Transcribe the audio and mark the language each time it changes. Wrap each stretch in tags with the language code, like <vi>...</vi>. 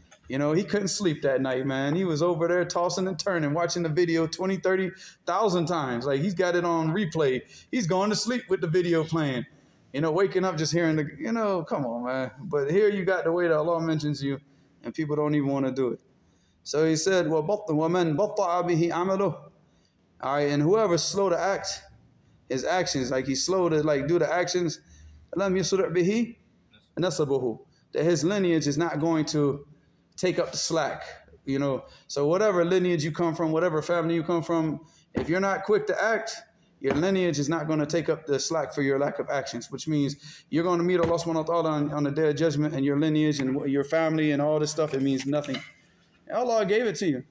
<en>He couldn't sleep that night, man. He was over there tossing and turning, watching the video 20, 30,000 times. Like he's got it on replay. He's going to sleep with the video playing. Waking up just hearing come on, man. But here you got the way that Allah mentions you, and people don't even want to do it. So he said,</en> <ar>وَمَنْ بَطَّعَ بِهِ عَمَلُهُ.</ar> <en>All right, and whoever's slow to act, his actions, like he's slow to do the actions,</en> <ar>لَمْ يُسْرِعْ بِهِ نَسَبُهُ.</ar> <en>That his lineage is not going to take up the slack. So whatever lineage you come from, whatever family you come from, if you're not quick to act, your lineage is not going to take up the slack for your lack of actions, which means you're going to meet Allah subhanahu wa ta'ala on the day of judgment, and your lineage and your family and all this stuff, it means nothing. Allah gave it to you.</en>